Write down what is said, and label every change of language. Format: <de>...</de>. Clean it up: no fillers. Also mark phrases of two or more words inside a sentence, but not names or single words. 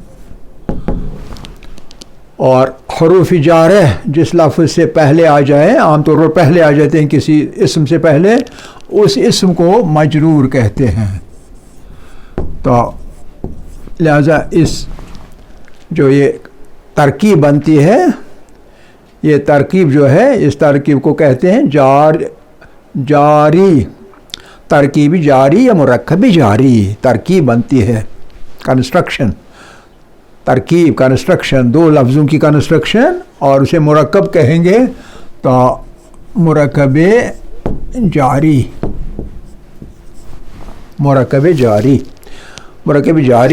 <ur>اور حروف جارہ جس لفظ سے پہلے آ جائیں، عام طور پر پہلے آ جاتے ہیں کسی اسم سے پہلے، اس اسم کو مجرور کہتے ہیں. تو لہذا اس جو یہ ترکیب بنتی ہے، یہ ترکیب جو ہے اس ترکیب کو کہتے ہیں جاری. ترکیبی جاری یا مرکبی جاری ترکیب بنتی ہے. کنسٹرکشن، ترکیب کنسٹرکشن، دو لفظوں کی کنسٹرکشن، اور اسے مرکب کہیں گے تو مرکب جاری. مرکب جاری. مرکب جاری.</ur>